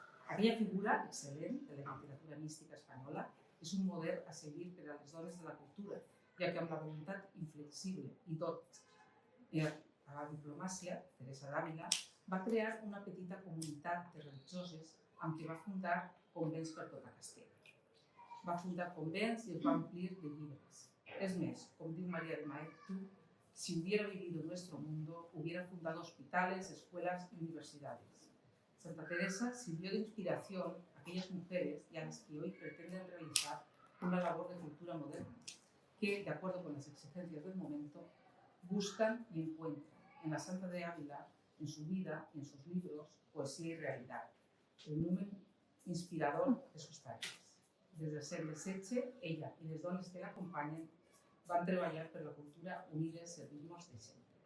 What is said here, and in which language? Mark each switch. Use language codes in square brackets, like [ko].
[ca] Aquella figura excel·lent de la literatura mística espanyola és un model a seguir per a les dones de la cultura, ja que amb la voluntat inflexible i tot a la diplomàcia, Teresa d'Àvila va crear una petita comunitat de religioses amb què va fundar convents per tota Castella. Va fundar convents i els va omplir de llibres. [es] Es més, com diu María de Maeztu, si hubiera vivido en nuestro mundo, hubiera fundado hospitales, escuelas y universidades. Santa Teresa sirvió de inspiración a aquellas mujeres y a las que hoy pretenden realizar una labor de cultura moderna, que, de acuerdo con las exigencias del momento, buscan y encuentran en la Santa de Ávila, en su vida y en sus libros, poesía y realidad, el numen inspirador de sus tareas. [ca] Des del segle XVI, ella i les dones que l'acompanyen van treballar per la cultura unides servint-nos de sempre.